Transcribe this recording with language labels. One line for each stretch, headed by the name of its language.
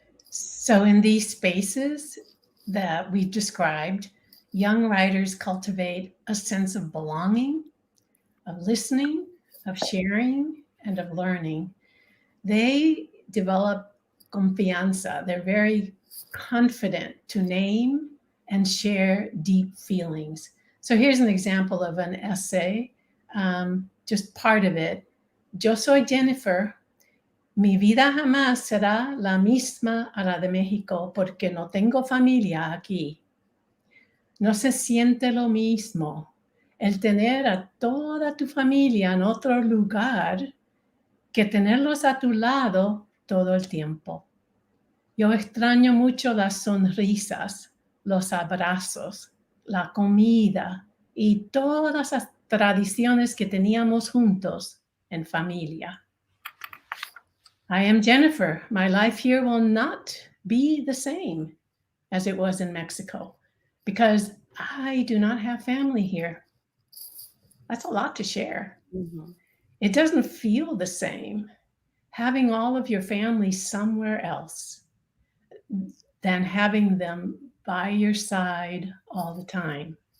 English: So in these spaces that we've described, young writers cultivate a sense of belonging, of listening, of sharing, and of learning. They develop confianza. They're very confident to name and share deep feelings. So here's an example of an essay, just part of it.
Spanish: Yo soy Jennifer. Mi vida jamás será la misma a la de México porque no tengo familia aquí. No se siente lo mismo el tener a toda tu familia en otro lugar que tenerlos a tu lado todo el tiempo. Yo extraño mucho las sonrisas, los abrazos, la comida y todas las tradiciones que teníamos juntos en familia.
English: I am Jennifer. My life here will not be the same as it was in Mexico because I do not have family here. That's a lot to share. Mhm. It doesn't feel the same having all of your family somewhere else than having them by your side all the time.